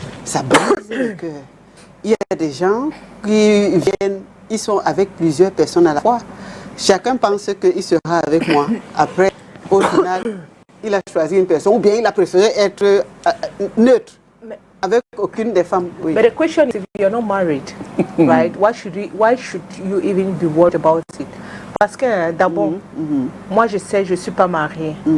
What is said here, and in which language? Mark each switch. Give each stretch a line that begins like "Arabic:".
French: Ça brise le cœur. Il y a des gens qui viennent, ils sont avec plusieurs personnes à la fois. Chacun pense qu'il sera avec moi. Après, au final, il a choisi une personne, ou bien il a préféré être neutre, avec aucune des femmes. Oui.
English: But the question is, if you're not married, right? Why should you even be worried about it?
French: Parce que d'abord, moi je sais, je suis pas mariée.